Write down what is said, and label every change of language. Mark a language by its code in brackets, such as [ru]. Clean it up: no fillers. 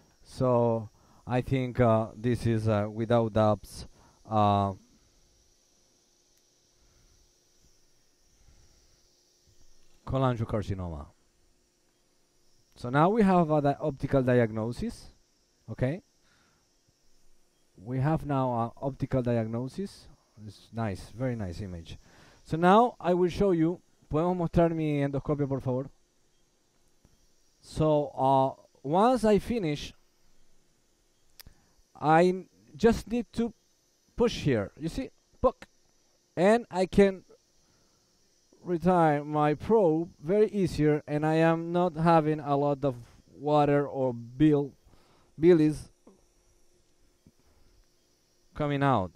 [en] So I think this is without doubts cholangiocarcinoma. So now we have the optical diagnosis. Okay, we have now optical diagnosis. It's nice, very nice image. So now I will show you. [es] ¿Podemos mostrar mi endoscopio, por favor? [en] So once I finish, I just need to push here. You see, poke, and I can retire my probe very easier, and I am not having a lot of water or bilies coming out.